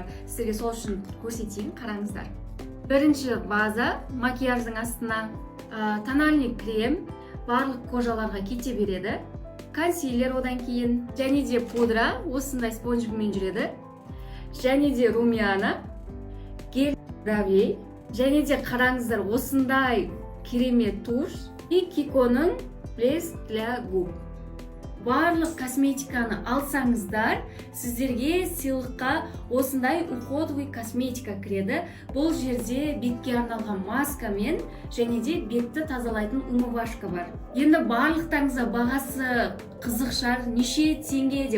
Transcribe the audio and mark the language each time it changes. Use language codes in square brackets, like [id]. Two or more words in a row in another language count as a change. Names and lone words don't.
[kk] Сіздерге сол үшін көрсетейін, қараңыздар. Бірінші база, макияждың астына [ru] тональный крем, [kk] барлық кожаларға кете береді. Консилер одан кейін, және де пудра, осындай спонжикмен жүреді. Және де румяна, [ru] гель бровей, [kk] және де қараңыздар, осындай керемет [ru] туш и [kk] Kiko'ның [ru] Блеск для губ. [kk] Барлық косметиканы алсаңыздар, сіздерге сыйлыққа осындай уходовый косметика кіреді. Бұл жерде бетке арналған маска мен және де бетті тазалайтын умывашка бар. Енді барлықтарыңызға бағасы қызық шығар, неше теңге деп.